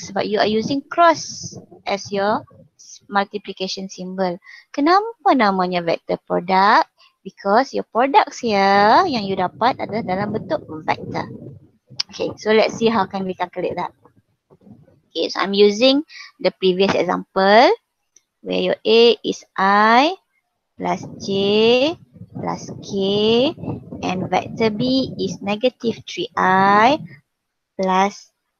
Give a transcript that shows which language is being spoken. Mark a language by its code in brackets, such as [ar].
[en] Sebab you are using cross as your multiplication symbol. [ms] Kenapa namanya vector product? [en] Because your products here [ms] yang you dapat adalah dalam bentuk [en] vector. Okay, so let's see how can we calculate that. Okay, so I'm using the previous example where your A is I plus J plus K and vector B is negative 3I plus,